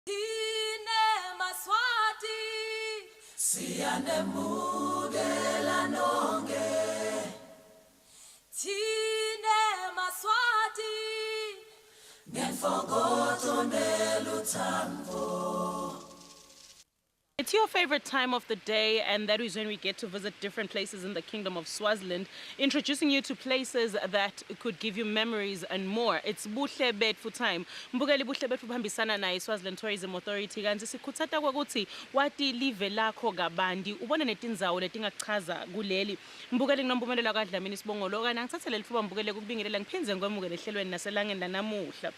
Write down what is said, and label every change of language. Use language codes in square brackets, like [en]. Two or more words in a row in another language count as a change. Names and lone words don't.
[ss] Tine Maswati siyanemukela nonke Tine Maswati ngenfokozo neluthango. [en] It's your favorite time of the day, and that is when we get to visit different places in the Kingdom of Swaziland, introducing you to places that could give you memories and more. It's Buhle Betfu time. [ss] Mbukeli Buhle Betfu buhambisana na Swaziland Tourism Authority kanti sikhuthata kwakuthi wati live lakho kabandi ubona netindzawo letingachaza kuleli. Mbukeli nginompumelelo kaDlamini Sibongolo kana ngithathe leli thuba mbukele ukubingelela ngiphinze ngwemukele ehlelweni naselangeni lanamuhla.